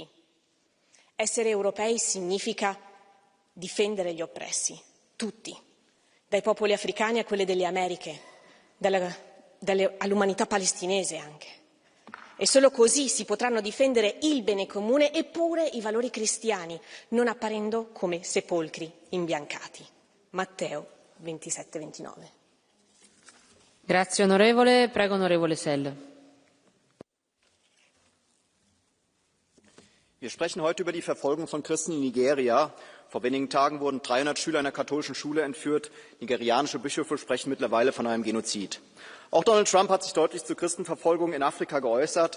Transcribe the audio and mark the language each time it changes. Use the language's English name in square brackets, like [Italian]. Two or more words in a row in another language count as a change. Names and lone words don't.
[Italian] Essere europei significa difendere gli oppressi, tutti, dai popoli africani a quelli delle Americhe, all'umanità palestinese anche. E solo così si potranno difendere il bene comune e pure i valori cristiani, non apparendo come sepolcri imbiancati. Matteo 27-29. Grazie onorevole. Prego onorevole Sell. [German] Wir sprechen heute über die Verfolgung von Christen in Nigeria. Vor wenigen Tagen wurden 300 Schüler einer katholischen Schule entführt. Nigerianische Bischöfe sprechen mittlerweile von einem Genozid. Auch Donald Trump hat sich deutlich zur Christenverfolgung in Afrika geäußert.